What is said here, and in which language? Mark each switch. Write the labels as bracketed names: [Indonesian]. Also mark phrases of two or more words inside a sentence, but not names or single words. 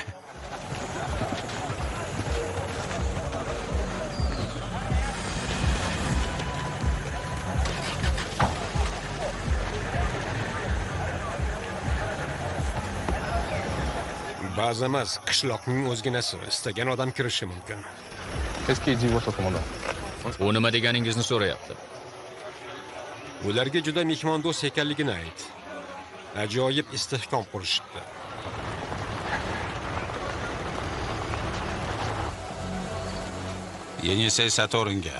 [Uzbek] Ba'zi emas, qishloqning o'zginasi, istagan odam kirishi mumkin. [French] Qu'est-ce qu'il dit votre commandant? [Uzbek] U nima deganingizni so'rayapti. Ularga juda mehmondo'st ekanligini ayt. Ajoyib istehkom qurishibdi. Yenisey Saturninga.